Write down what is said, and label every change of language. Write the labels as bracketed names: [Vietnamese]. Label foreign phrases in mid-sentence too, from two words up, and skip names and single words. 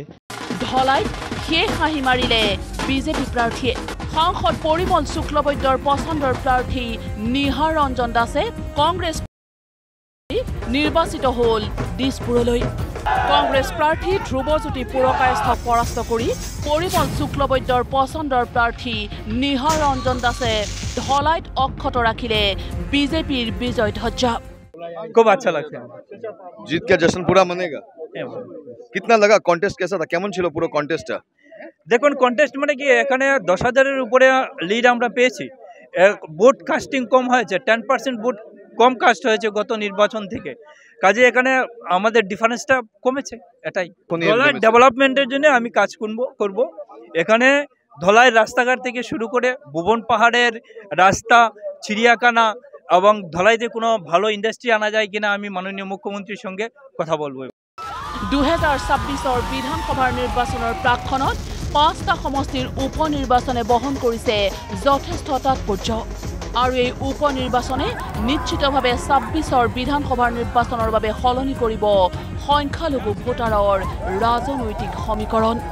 [Assamese] ঢলাইত শেষ হাঁহি মাৰিলে বিজেপি প্ৰাৰ্থীয়ে সাংসদ পৰিমল শুক্লবৈদ্যৰ পচন্দৰ প্ৰাৰ্থী নিহাৰ ৰঞ্জন দাসে কংগ্ৰেছ নিৰ্বাচিত হ'ল দিছপুৰলৈ কংগ্ৰেছ প্ৰাৰ্থী ধ্ৰুৱজ্যোতি পুৰকায়স্থক পৰাস্ত কৰি পৰিমল শুক্লবৈদ্যৰ পচন্দৰ প্ৰাৰ্থী নিহাৰ ৰঞ্জন দাসে ঢলাইত অক্ষত ৰাখিলে বিজেপিৰ বিজয় ধ্বজা [Hindi] खूब अच्छा लगता है। जीत के जश्न पूरा मनेगा। कितना लगा कॉन्टेस्ट कैसा था [Bangla] কেমন ছিল পুরো কন্টেস্টটা? দেখুন কন্টেস্ট মানে কি এখানে 10,000-এর উপরে লিড আমরা পেয়েছি। ভোট কাস্টিং কম হয়েছে, 10% ভোট কম কাস্ট হয়েছে গত নির্বাচন থেকে। কাজে এখানে আমাদের ডিফারেন্সটা কমেছে, এটাই। ধলাই ডেভেলপমেন্টের জন্য আমি কাজ করব। এখানে ধলাই রাস্তাঘাট থেকে শুরু করে ভুবন পাহাড়ের রাস্তা, চিড়িয়াখানা এবং ধলাইতে কোনো ভালো ইন্ডাস্ট্রি আনা যায় কিনা আমি মাননীয় মুখ্যমন্ত্রীর সঙ্গে কথা বলবো। [Assamese] 2026 বিধানসভাৰ নিৰ্বাচনৰ প্ৰাকখনত 5টা সমষ্টিৰ উপ নিৰ্বাচনে বহন কৰিছে যথেষ্ট তাৎপৰ্য আৰু এই উপ নিৰ্বাচনে নিশ্চিতভাৱে 26 বিধানসভাৰ নিৰ্বাচনৰ বাবে সলনি কৰিব সংখ্যালঘু ভোটাৰৰ ৰাজনৈতিক সমীকৰণ।